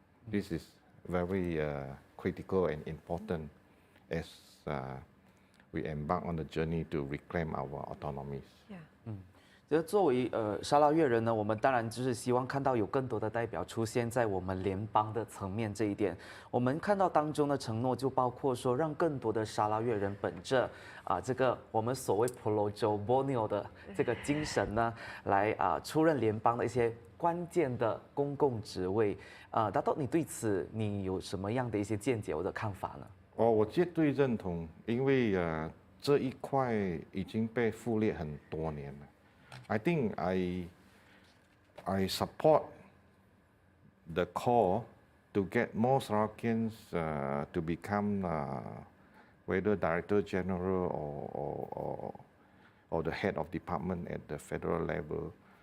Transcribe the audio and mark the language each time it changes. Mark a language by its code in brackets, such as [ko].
[en] This is very critical and important as we embark on the journey to reclaim our autonomies. Yeah. [zh] 就作为沙拉越人呢，我们当然就是希望看到有更多的代表出现在我们联邦的层面这一点。我们看到当中的承诺就包括说，让更多的沙拉越人本着这个我们所谓 Pulau Borneo 的这个精神呢，来出任联邦的一些关键的公共职位。达豆，你对此你有什么样的一些见解或者看法呢？我绝对认同，因为这一块已经被忽略很多年了。 [en] I think I support the call to get more Sarawakians to become whether Director General or the head of department at the federal level.